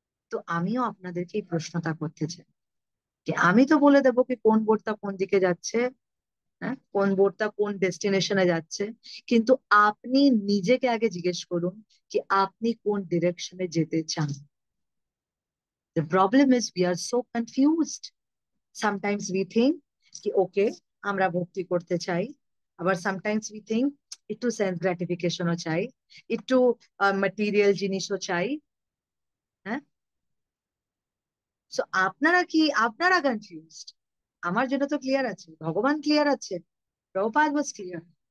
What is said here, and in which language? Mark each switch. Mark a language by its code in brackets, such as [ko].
[bn] তো আমিও আপনাদেরকে এই প্রশ্নটা করতে চাই যে আমি তো বলে দেবো কি কোন বোটটা কোন দিকে যাচ্ছে, হ্যাঁ, কোন বোটটা কোন ডেস্টিনেশনে যাচ্ছে, কিন্তু আপনি নিজেকে আগে জিজ্ঞেস করুন যে আপনি কোন ডিরেকশনে যেতে চান। [en] The problem is we are so confused. Sometimes we think [bn] কি ওকে আমরা ভক্তি করতে চাই, আবার [en] sometimes we think [bn] একটু সেন্স গ্রাটিফিকেশনও চাই, একটু ম্যাটেরিয়াল জিনিসও চাই, হ্যাঁ। সো আপনারা কনফিউজড, আমার জন্য তো ক্লিয়ার আছে, ভগবান ক্লিয়ার আছে, প্রভুপাদ [en] Was clear.